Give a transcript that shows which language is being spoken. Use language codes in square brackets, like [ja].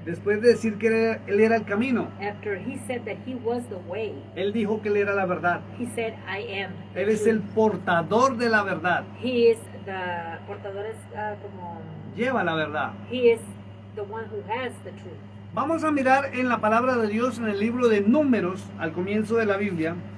[es] después de decir que Él era el camino, [en] After He said that He was the way, [es] Él dijo que Él era la verdad. [en] He said, I am the [es] Él es el [en] truth. [es] portador de la verdad. [en] He is the portadores, como, [es] Lleva la verdad. [en] He is the one who has the truth. [es] Vamos a mirar en la palabra de Dios en el libro de Números, al comienzo de la Biblia.